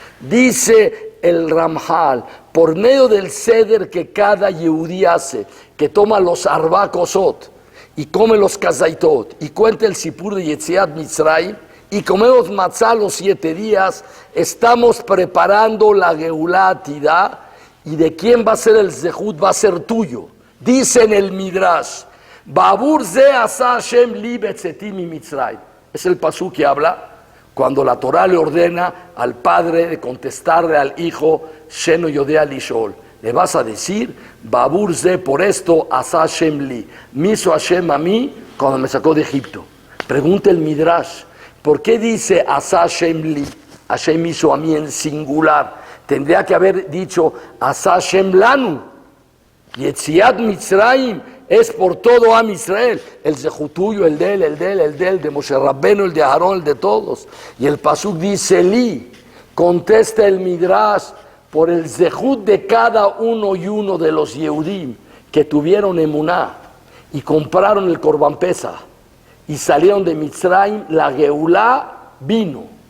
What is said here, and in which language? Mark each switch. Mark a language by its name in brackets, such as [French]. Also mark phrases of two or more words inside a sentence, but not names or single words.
[Spanish] Dice el Ramjal, por medio del ceder que cada Yehudí hace, que toma los arbakosot y come los kazaitot y cuenta el sipur de [Hebrew] יציאת מצרים [Spanish] y comemos matzá los 7 días, estamos preparando la [Hebrew] גאולה עתידה. [Spanish] ¿Y de quién va a ser el zehut? Va a ser tuyo. Dice en el Midrash, [Hebrew] בעבור זה עשה השם לי בצאתי ממצרים. [Spanish] Es el pasú que habla cuando la Torah le ordena al padre de contestarle al hijo, [Hebrew] שאינו יודע לשאול. [Spanish] Le vas a decir, [Hebrew] בעבור זה, [Spanish] por esto [Hebrew] עשה השם לי. [Spanish] Me hizo Hashem a mí cuando me sacó de Egipto. Pregunta el Midrash, ¿por qué dice [Hebrew] עשה השם לי? [Spanish] Hashem hizo a mí en singular. Tendría que haber dicho [Hebrew] עשה השם לנו. יציאת מצרים [Spanish] es por todo [Hebrew] עם ישראל. [Spanish] El zehut tuyo, el de Moshe Rabbenu, el de Aarón, el de todos. Y el pasuk dice Li. Contesta el Midrash por el zehut de cada uno y uno de los Yehudim que tuvieron emuná y compraron el [Hebrew] קרבן פסח [Spanish] y salieron de Mitzrayim, la Geulá vino.